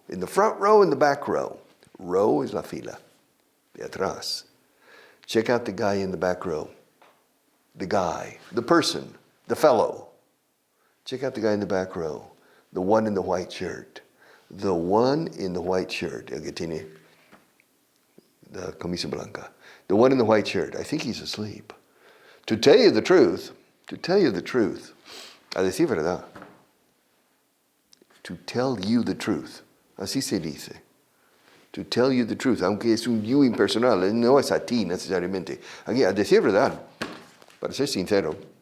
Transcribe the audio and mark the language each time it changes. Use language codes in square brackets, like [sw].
[en] In the front row, in the back row. Row is [es] la fila. De atrás. [en] Check out the guy in the back row. The guy. The person. The fellow. Check out the guy in the back row. The one in the white shirt. The one in the white shirt. [es] El que tiene la camisa blanca. [en] The one in the white shirt. I think he's asleep. To tell you the truth, [es] a decir verdad. [en] To tell you the truth. [es] Así se dice. [en] To tell you the truth. [es] Aunque es un you impersonal. No es a ti necesariamente. Aquí, a decir verdad. Para ser sincero.